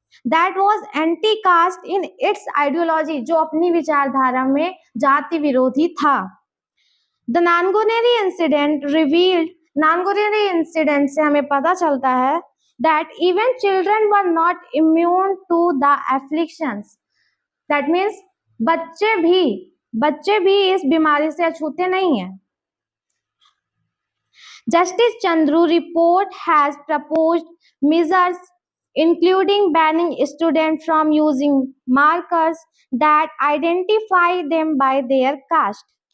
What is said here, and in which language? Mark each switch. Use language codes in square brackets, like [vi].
[en] That was anti-caste in its ideology, [hi] जो अपनी विचारधारा में जाति विरोधी था. [en] The Nanguneri incident revealed, [hi] नानगुनेरी incident से हमें पता चलता है [en] that even children were not immune to the afflictions. That means [hi] बच्चे भी इस बीमारी से अछूते नहीं हैं. [en] Justice Chandru report has proposed measures including banning students from using markers that identify them by their caste.